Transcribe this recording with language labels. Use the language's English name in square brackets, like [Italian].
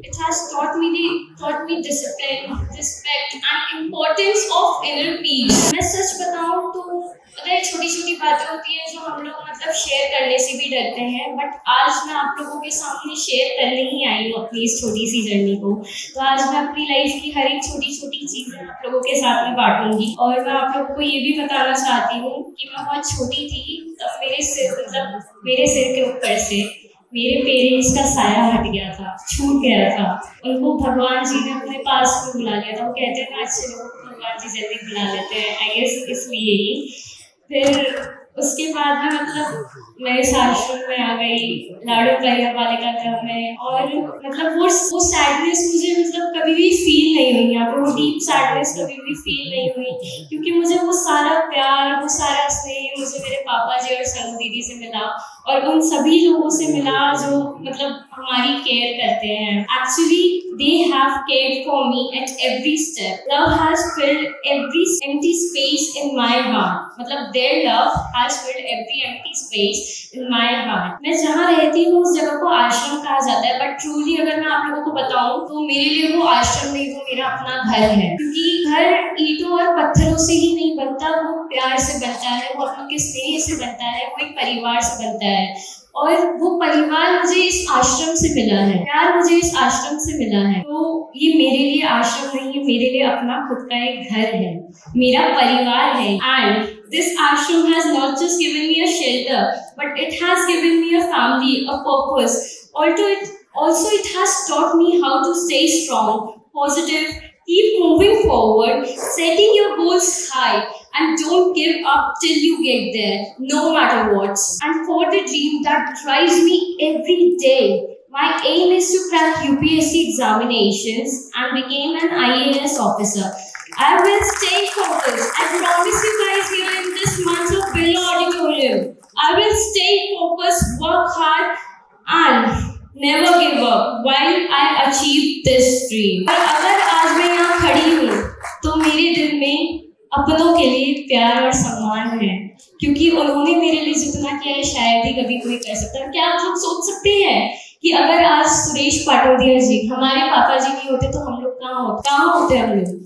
[English] It has taught me discipline, respect, and importance of inner peace. [Hindi] मैं सच बताऊं तो अगर छोटी बातें होती हैं जो हम लोग शेयर करने से भी डरते हैं, बट आज मैं आप लोगों के सामने शेयर करने ही आई हूँ अपनी इस छोटी सी जर्नी को. तो आज मैं अपनी लाइफ की हर एक छोटी चीजें आप लोगों के साथ में बांटूंगी और मैं आप लोगों को ये भी बताना चाहती हूँ कि मैं बहुत छोटी थी तब मेरे सिर के ऊपर से मेरे पेरेंट्स का साया हट गया था, छूट गया था. उनको भगवान जी ने अपने पास में बुला लिया था. वो कहते हैं ना, अच्छे लोगों को भगवान जी जल्दी बुला लेते हैं, [English] I guess [Hindi] इसलिए ही. फिर उसके बाद में मैं इस आश्रम में आ गई, लाडो परिया बालिका गृह में, और वो सैडनेस मुझे कभी भी फील नहीं हुई. यहाँ पे वो डीप सैडनेस कभी भी फील नहीं हुई, क्योंकि मुझे वो सारा प्यार, वो सारा स्नेह मुझे मेरे पापा जी और सनू दीदी से मिला और उन सभी लोगों से मिला जो हमारी केयर करते हैं. [English] Actually they have cared for me at every step. Love has filled every empty space in my heart. Their love has filled every empty space in my heart. [Hindi] मैं जहाँ रहती हूँ उस जगह को आश्रम कहा जाता है, [English] but truly [Hindi] अगर मैं आप लोगों को बताऊँ तो मेरे लिए वो आश्रम नहीं, वो मेरा अपना घर है. क्योंकि घर ईंटों और पत्थरों से ही नहीं बनता, वो प्यार से बनता है, वो अपनों के स्नेह से बनता है, वो एक परिवार से बनता है. और वो परिवार मुझे इस आश्रम से मिला है, प्यार मुझे इस आश्रम से मिला है. तो ये मेरे लिए आश्रम नहीं है, मेरे लिए अपना खुद का एक घर है, मेरा परिवार है. [English] And this ashram has not just given me a shelter, but it has given me a family, a purpose. Also it has taught me how to stay strong, positive, keep moving forward, setting your goals high, and don't give up till you get there, no matter what. And for the dream that drives me every day, my aim is to crack UPSC examinations and become an IAS officer. I will stay focused. I promise you guys here in this month of Birla Auditorium, I will stay focused, work hard, and never give up while I achieve this dream. [Hindi] और अगर आज मैं यहाँ खड़ी हूँ तो मेरे दिल में अपनों के लिए प्यार और सम्मान है, क्योंकि उन्होंने मेरे लिए जितना किया है शायद ही कभी कोई कर सकता है. क्या आप लोग सोच सकते हैं कि अगर आज सुरेश पाटोदिया जी, हमारे पापा जी नहीं होते तो हम लोग कहाँ होते हम लोग?